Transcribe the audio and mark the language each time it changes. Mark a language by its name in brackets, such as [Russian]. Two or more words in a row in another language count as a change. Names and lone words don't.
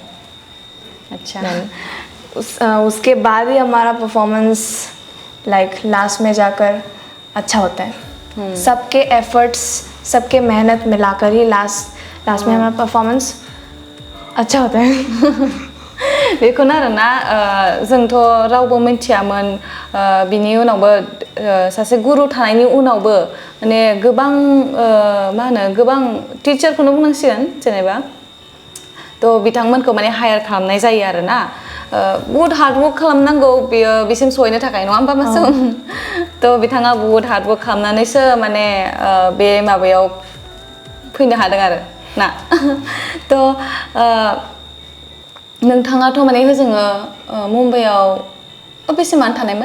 [Hindi] अच्छा उसके बाद ही हमारा परफॉर्मेंस लाइक लास्ट में जाकर अच्छा होता है सबके एफर्ट्स सबके मेहनत मिलाकर ही लास्ट में हमारा परफॉर्मेंस अच्छा होता है [Bodo] बेखौनो आरोना जोंथ' रावबो मिथियामोन बिनि उनावबो सासे गुरु थानायनि उनावबो माने गोबां मा होनो गोबां टिचारखौनो बुंनांसिगोन जेनेबा थ' बिथांमोनखौ माने हायार खालामनाय जायो आरोना बहुत हार्डवर्क खालामनांगौ बियो बिसिम सहैनो थाखाय नङा होमबा मासुम थ' बिथाङा बहुत हार्डवर्क खालामनानैसो माने बे माबायाव फैनो हादों आरो ना थ' नोंथाङाथ' माने होजोङो मुम्बाइआव बेसेबां थानायमोन